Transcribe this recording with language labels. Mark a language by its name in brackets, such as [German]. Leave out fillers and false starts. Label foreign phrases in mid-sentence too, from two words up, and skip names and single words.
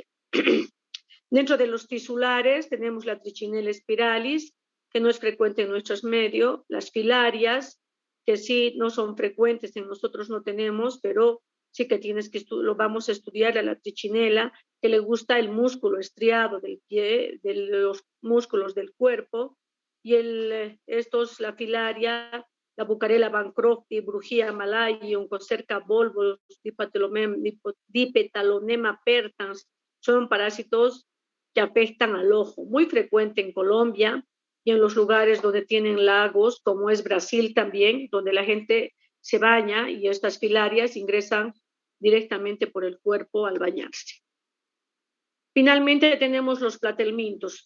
[Spanish] Dentro de los tisulares tenemos la Trichinella spiralis, que no es frecuente en nuestros medios, las filarias, que sí no son frecuentes, en nosotros no tenemos, pero sí que lo vamos a estudiar a la Trichinella, que le gusta el músculo estriado del pie, de los músculos del cuerpo, y la filaria, la Bucarella bancrofti, Brugia malayi, Onchocerca volvos, Dipetalonema pertans, son parásitos que afectan al ojo, muy frecuente en Colombia y en los lugares donde tienen lagos, como es Brasil también, donde la gente se baña y estas filarias ingresan directamente por el cuerpo al bañarse. Finalmente tenemos los platelmintos.